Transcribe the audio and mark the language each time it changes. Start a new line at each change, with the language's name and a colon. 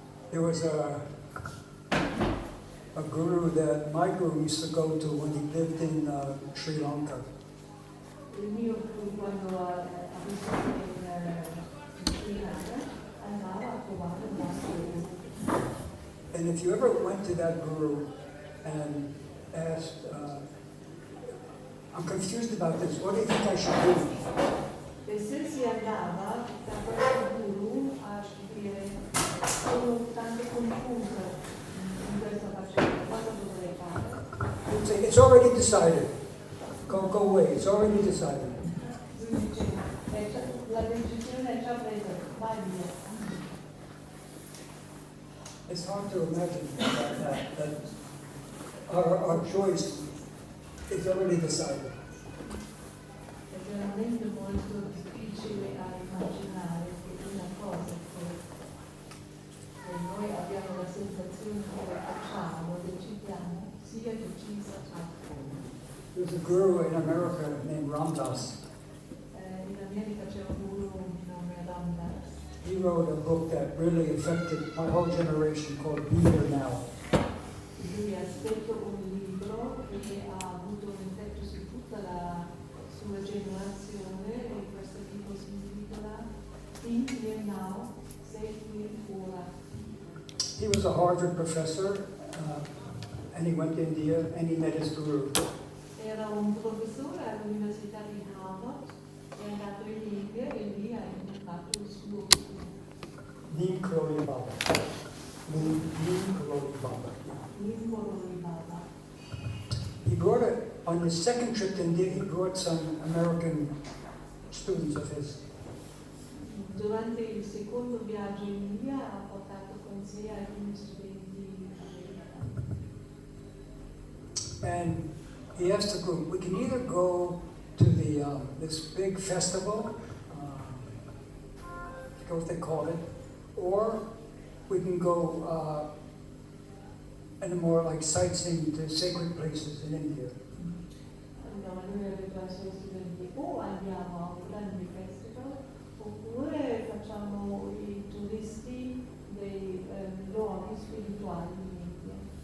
English: There was a guru that my guru used to go to when he lived in Sri Lanka.
Italian: Il mio quando ha vissuto in Sri Lanka andava a trovare un maestro.
English: And if you ever went to that guru and asked, I'm confused about this, what do you think I should do?
Italian: E se si andava da questo guru a dire sono tanto confusa in questa faccenda, cosa dovrei fare?
English: He would say, it's already decided. Go away, it's already decided.
Italian: Lui diceva, la decisione è già presa, vai via.
English: It's hard to imagine that our choice is already decided.
Italian: È veramente molto difficile a immaginare che una cosa che noi abbiamo la sensazione che facciamo, decidiamo, sia decisa altrove.
English: There's a guru in America named Ramdas.
Italian: In America c'è un guru di nome Durante.
English: He wrote a book that really affected my whole generation called Be Here Now.
Italian: Lui ha scritto un libro che ha avuto un effetto su tutta la sua generazione e questo libro si intitola Be Here Now, sei qui ora.
English: He was a Harvard professor, and he went to India and he met his guru.
Italian: Era un professore all'Università di Harvard, è andato in India e lì ha incontrato il suo Neem Karoli Baba. Neem Karoli Baba. Baba.
English: He brought it, on his second trip to India, he brought some American students of his.
Italian: Durante il secondo viaggio in India ha portato con sé alcuni studenti americani.
English: And he asked the group, we can either go to the this big festival, I forget what they call it, or we can go in a more like sightseeing to sacred places in India.
Italian: Allora lui ha detto ai suoi studenti o andiamo a un grande festival oppure facciamo i turisti dei luoghi spirituali in India.